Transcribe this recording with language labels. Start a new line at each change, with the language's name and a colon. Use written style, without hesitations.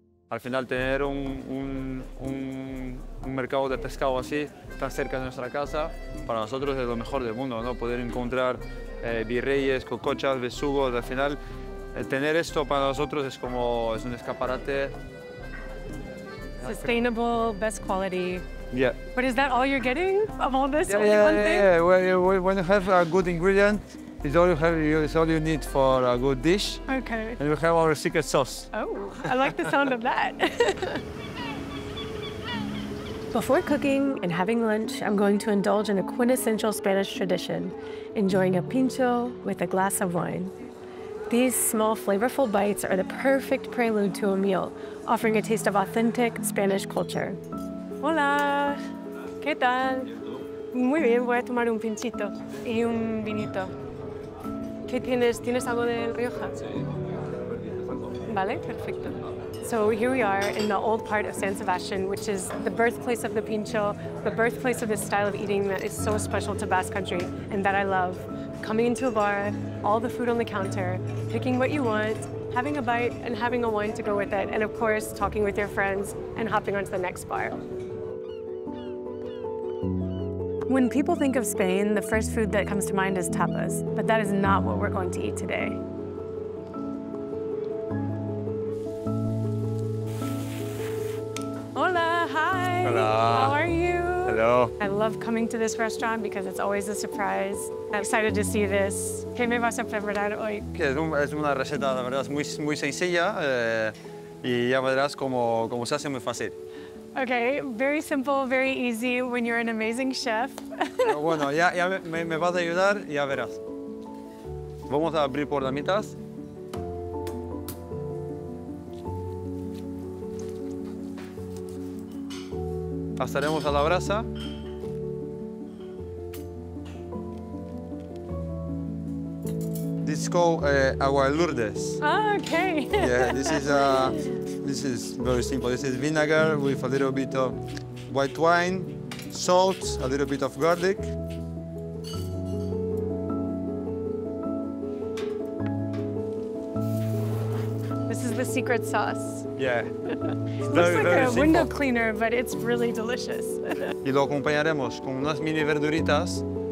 Spanish: Al final, tener un mercado de pescado así, tan cerca de nuestra casa, para nosotros es lo mejor del mundo, ¿no? Poder encontrar virreyes, cocochas, besugos. Al final, tener esto para nosotros es un escaparate.
English: Sustainable, best quality. Yeah. But is that all you're getting of all this? Yeah. When you have a good ingredient, it's all you need for a good dish. Okay. And we have our secret sauce. Oh, I like the sound of that. Before cooking and having lunch, I'm going to indulge in a quintessential Spanish tradition, enjoying a pincho with a glass of wine. These small, flavorful bites are the perfect prelude to a meal, offering a taste of authentic Spanish culture.
Spanish: Hola, ¿qué tal? Muy bien, voy a tomar un pinchito y un vinito. ¿Qué tienes? ¿Tienes algo de Rioja? Vale, perfecto.
English: So here we are in the old part of San Sebastian, which is the birthplace of the pincho, the birthplace of this style of eating that is so special to Basque country and that I love. Coming into a bar, all the food on the counter, picking what you want, having a bite and having a wine to go with it, and of course, talking with your friends and hopping on to the next bar. When people think of Spain, the first food that comes to mind is tapas, but that is not what we're going to eat today.
Spanish: Hola,
English: hi.
Spanish: Hola.
English: How are you? Hello. I love coming to this restaurant because it's always a surprise. I'm excited to see this.
Spanish: ¿Qué me vas a preparar hoy? Es una receta, la verdad, es muy sencilla y ya verás cómo se hace muy fácil.
English: Okay, very simple, very easy when you're an amazing chef.
Spanish: Pero bueno, ya me vas a ayudar y ya verás. Vamos a abrir por la mitad. Pasaremos a la brasa.
English: This is called agua de Lourdes. Oh, okay. Yeah, this is very simple. This is vinegar with a little bit of white wine, salt, a little bit of garlic. This is the secret sauce. Yeah. Looks like a window cleaner, but it's really delicious.
Spanish: Y lo acompañaremos con unas mini verduritas.